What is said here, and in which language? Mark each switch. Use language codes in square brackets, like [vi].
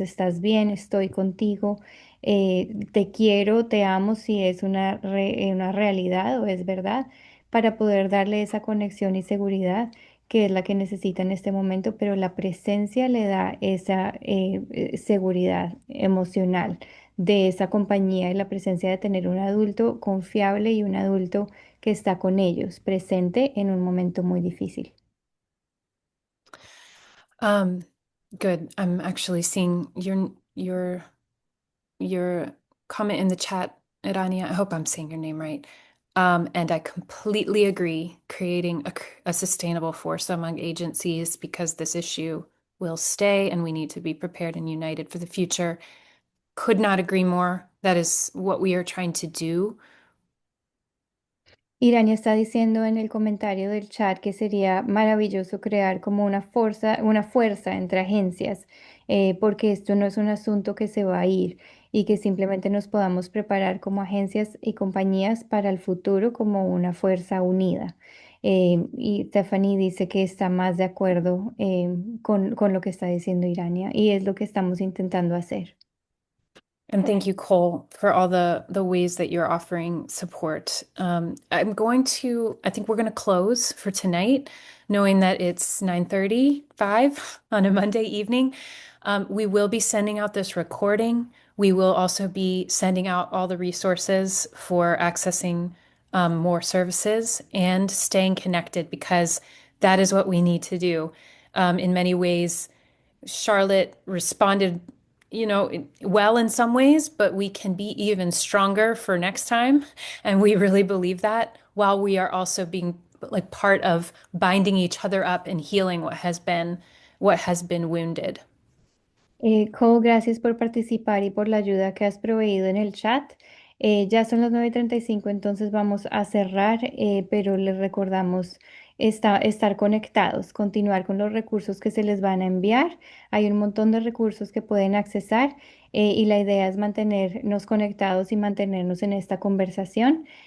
[es] Estás bien, estoy contigo, te quiero, te amo, si es una realidad o es verdad, para poder darle esa conexión y seguridad que es la que necesita en este momento, pero la presencia le da esa seguridad emocional de esa compañía y la presencia de tener un adulto confiable y un adulto que está con ellos, presente en un momento muy difícil. [en] Um, Good. I'm actually seeing your comment in the chat, Irania. I hope I'm saying your name right. And I completely agree, creating a sustainable force among agencies, because this issue will stay and we need to be prepared and united for the future. Could not agree more. That is what we are trying to do. [es] Irania está diciendo en el comentario del chat que sería maravilloso crear como una fuerza entre agencias, porque esto no es un asunto que se va a ir y que simplemente nos podamos preparar como agencias y compañías para el futuro como una fuerza unida. Y Stephanie dice que está más de acuerdo con lo que está diciendo Irania y es lo que estamos intentando hacer. [en] And thank you, Cole, for all the ways that you're offering support. I think we're going to close for tonight, knowing that it's 9:35 on a Monday evening. We will be sending out this recording. We will also be sending out all the resources for accessing more services and staying connected, because that is what we need to do. In many ways, Charlotte responded, well in some ways, but we can be even stronger for next time. And we really believe that, while we are also being like part of binding each other up and healing what has been wounded. [es] Cole, gracias por participar y por la ayuda que has proveído en el chat. Ya son las 9:35, entonces vamos a cerrar, pero les recordamos estar conectados, continuar con los recursos que se les van a enviar. Hay un montón de recursos que pueden accesar, y la idea es mantenernos conectados y mantenernos en esta conversación.